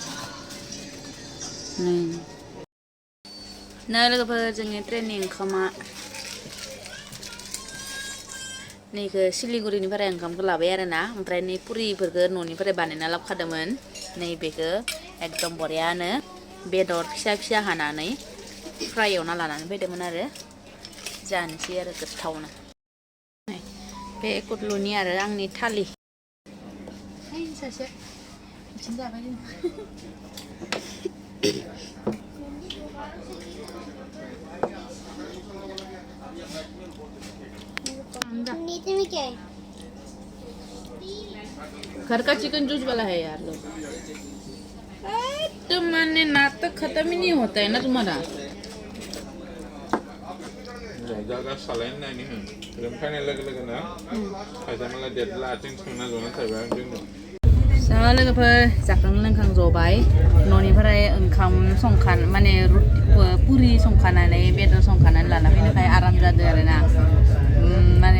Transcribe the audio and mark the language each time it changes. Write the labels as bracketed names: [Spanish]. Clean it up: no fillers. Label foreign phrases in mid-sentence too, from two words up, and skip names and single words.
[Bodo] नै लोगोफोर जोंनि ट्रेननि ओंखामा नैखो सिलिगुरिनिफ्राय ओंखामखौ लाबाय आरो ना ओमफ्राय नै पुरिफोरखौ न'निफ्राय बानायना लाबोखादोंमोन नैबेखौ एकदम बरियानो बेदर फिसा हानानै फ्राय एवना लानानै फैदोंमोन आरो जानोसै आरो गोथावनो बे कुटलुनि आरो आंनि थालि सासे बिथिं जाबाय [Hindi] नीचे में क्या है घर का चिकन जूस वाला है यार लोग तो मैंने नाटक खत्म ही नहीं होता है ना तुम्हारा [Bodo] जागा सालायनो नायनि जों फैनाय लोगो ना खायदा माला देरला आथिं सोंना जना थाबाय जों सा लोगोफोर जाखां लोंखां जबाय न'निफ्राय ओंखाम माने पुरि संखानानै बेदर संखानानै लाना फैनायखाय आराम जादों आरो ना माने